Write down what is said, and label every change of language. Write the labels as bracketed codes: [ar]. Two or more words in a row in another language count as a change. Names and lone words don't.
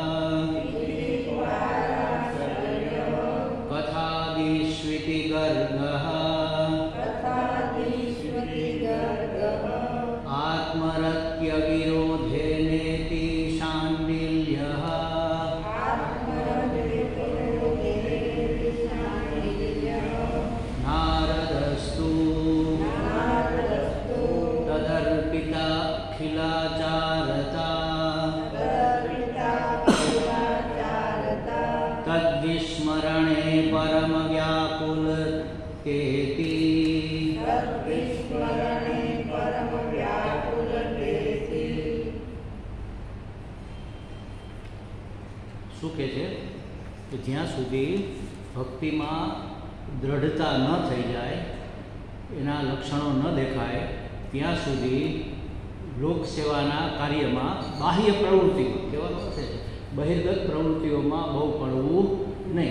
[sa] कथादिष्विति गर्गः आत्मरत्यविरोधेनेति शाण्डिल्यः नारदस्तु तदर्पिताखिलाचारता तद्विस्मरणे परमव्याकुलतेति [gu] શું કહે છે કે જ્યાં સુધી ભક્તિમાં દૃઢતા ન થઈ જાય, એના લક્ષણો ન દેખાય, ત્યાં સુધી લોકસેવાના કાર્યમાં બાહ્ય પ્રવૃત્તિમાં કહેવાનો છે બહિર્ગત પ્રવૃત્તિઓમાં બહુ પડવું નહીં.